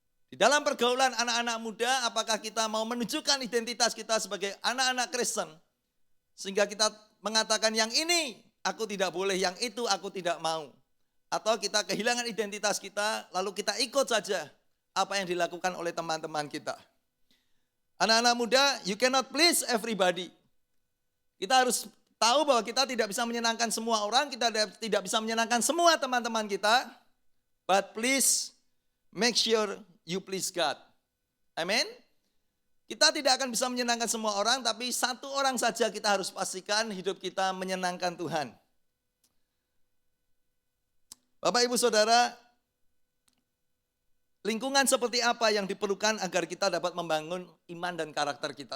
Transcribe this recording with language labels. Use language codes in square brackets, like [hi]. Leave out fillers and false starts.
[id] Di dalam pergaulan anak-anak muda, apakah kita mau menunjukkan identitas kita sebagai anak-anak Kristen? Sehingga kita mengatakan yang ini aku tidak boleh, yang itu aku tidak mau. Atau kita kehilangan identitas kita, lalu kita ikut saja apa yang dilakukan oleh teman-teman kita. Anak-anak muda, [en] you cannot please everybody. [id] Kita harus tahu bahwa kita tidak bisa menyenangkan semua orang, kita tidak bisa menyenangkan semua teman-teman kita. [en] But please make sure you please God. Amen. [id] Kita tidak akan bisa menyenangkan semua orang, tapi satu orang saja kita harus pastikan hidup kita menyenangkan Tuhan. Bapak, Ibu, Saudara, lingkungan seperti apa yang diperlukan agar kita dapat membangun iman dan karakter kita?